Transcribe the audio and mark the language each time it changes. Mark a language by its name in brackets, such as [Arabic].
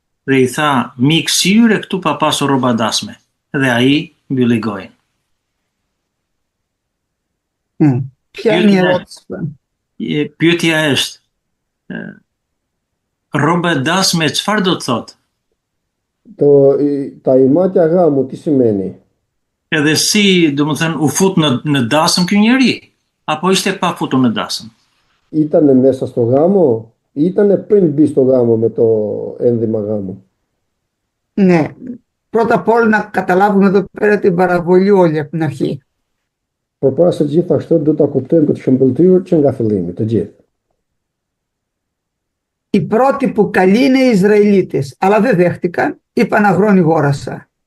[Albanian] Dhe i tha: "Mik, si hyre këtu pa pasur rroba dasme?" Dhe ai mbylli gojën. [Greek] Ποια είναι η ερώτηση? [Albanian] Pyetja është, rroba dasme çfarë do të thotë? [Greek] Τα ημάτια γάμου τι σημαίνει? [Albanian] Edhe si, domethënë, u fut në dasëm ky njeri, apo ishte pa futur në dasëm? [Greek] Ήταν μέσα στο γάμο ή ήταν πριν μπει στο γάμο με το ένδυμα γάμου? Ναι, πρώτα απ' όλα να καταλάβουμε εδώ πέρα την παραβολή όλη από την αρχή. [Albanian] Por para se gjithashtu do ta kuptojmë këtë shëmbëltyrë që nga fillimi, të gjithë. [Greek] Οι πρώτοι που καλοί είναι οι Ισραηλίτες, αλλά δεν δέχτηκαν, είπαν αγρόν γόρασα.